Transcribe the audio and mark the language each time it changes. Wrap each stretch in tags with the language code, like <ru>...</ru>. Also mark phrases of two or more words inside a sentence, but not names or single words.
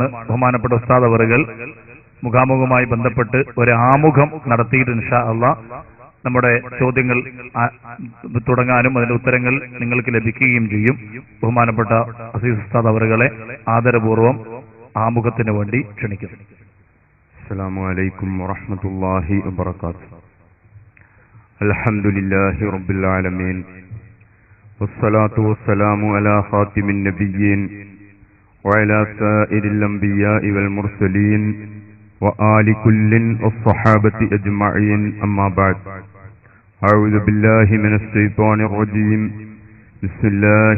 <ml>ബഹുമാനപ്പെട്ട ഉസ്താദ് അവറുകൾ മുഖാമുഖമായി ബന്ധപ്പെട്ട് ഒരു ആമുഖം നടത്തിയിട്ട്</ml> <ar>إن شاء الله</ar> <ml>നമ്മുടെ ചോദ്യങ്ങൾ തുടങ്ങാനും അതിന്റെ ഉത്തരങ്ങൾ നിങ്ങൾക്ക് ലഭിക്കുകയും ചെയ്യും. ബഹുമാനപ്പെട്ട അസീസ് ഉസ്താദ് അവറുകളെ ആദരപൂർവ്വം ആമുഖത്തിന് വേണ്ടി ക്ഷണിക്കുന്നു.</ml> <ar>السلام عليكم ورحمة الله وبركاته. الحمد لله رب العالمين والصلاة والسلام على خاتم النبيين وعلى سائر الأنبياء والمرسلين وآل كل والصحابة أجمعين أما بعد أعوذ بالله من الشيطان الرجيم بسم الله</ar>